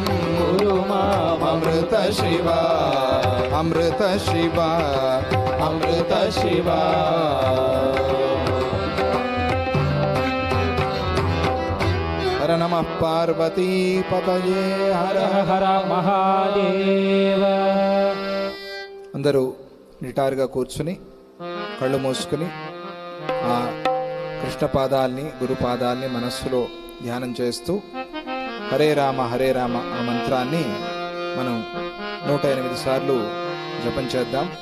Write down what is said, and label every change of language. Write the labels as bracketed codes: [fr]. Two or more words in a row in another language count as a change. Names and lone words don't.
[sa] कुरु अमृत शिवा अमृत शिवा अमृत शिवा हर नमः पार्वती पतये हर हर మహాదేవ [te] అందరూ నిటారుగా కూర్చుని కళ్ళు మూసుకుని ఆ కృష్ణ పాదాల్ని గురు పాదాల్ని మనస్సులో ధ్యానం చేస్తూ హరే రామ ఆ మంత్రాన్ని మనం 108 సార్లు జపం చేద్దాం.